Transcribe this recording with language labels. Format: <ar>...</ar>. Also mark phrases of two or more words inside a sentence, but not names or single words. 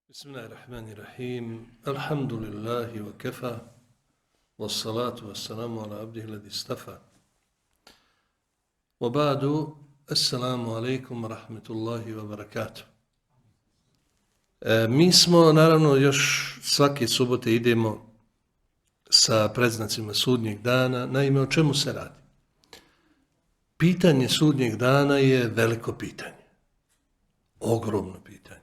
<ar>بسم الله الرحمن الرحيم الحمد لله وكفى. والصلاة والسلام على عبده الذي اصطفى. وبعد السلام عليكم ورحمة الله وبركاته.</ar> <bs>Mi smo, naravno, još svake subote idemo sa predznacima sudnjeg dana. Naime, o čemu se radi? Pitanje sudnjeg dana je veliko pitanje. Ogromno pitanje.</bs>